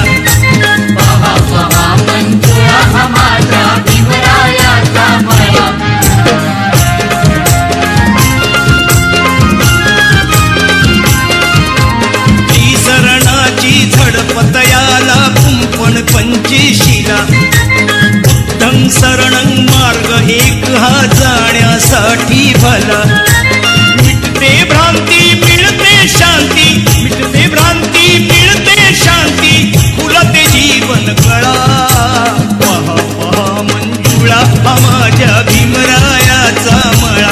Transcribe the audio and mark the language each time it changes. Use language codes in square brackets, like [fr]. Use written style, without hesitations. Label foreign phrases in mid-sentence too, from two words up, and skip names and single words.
[mr] पहा पहा मंजुळा हा माझ्या भीमरायाचा मळा. त्रिसरणाची झडपत याला कुंपण पंचेशीला. [pi] बुद्धं शरणं [mr] मार्ग एक हा जाण्यासाठी भला. मिटते भ्रांती मिळते शांती, मिटते भ्रांती मिळते शांती, फुलते जीवन कळा. पहा पहा मंजुळा हा माझ्या भीमरायाचा मळा.